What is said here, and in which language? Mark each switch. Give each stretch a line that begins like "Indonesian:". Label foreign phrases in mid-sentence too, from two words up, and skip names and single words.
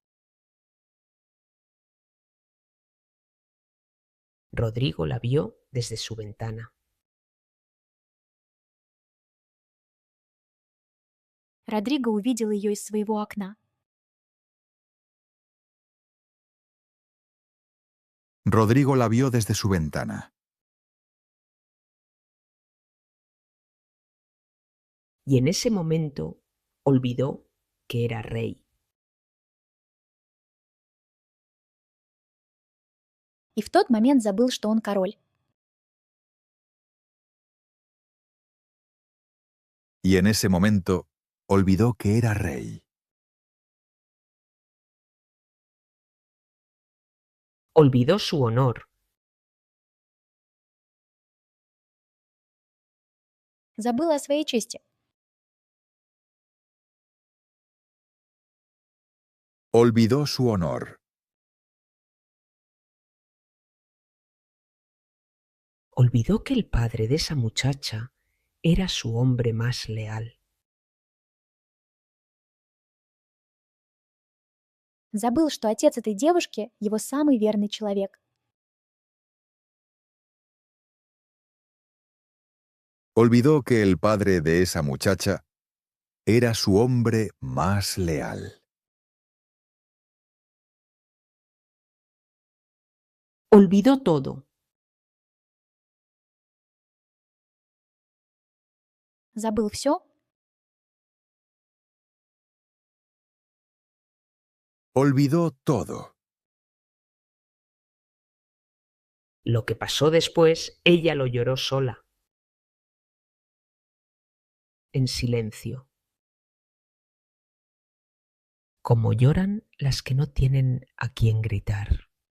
Spanish: Rodrigo la vio desde su ventana.
Russian: Родриго увидел ее из своего окна.
Spanish: Rodrigo la vio desde su ventana. Y en ese momento olvidó que era rey.
Russian: И в тот момент забыл, что он король.
Spanish: Y en ese momento olvidó que era rey. Olvidó su honor.
Russian: Забыл о своей чести.
Spanish: Olvidó su honor. Olvidó que el padre de esa muchacha era su hombre más leal.
Russian: Забыл, что отец этой девушки — его самый верный человек.
Spanish: Olvidó que el padre de esa muchacha era su hombre más leal. Olvidó todo.
Russian: Забыл все.
Spanish: Olvidó todo. Lo que pasó después, ella lo lloró sola, en silencio, como lloran las que no tienen a quien gritar.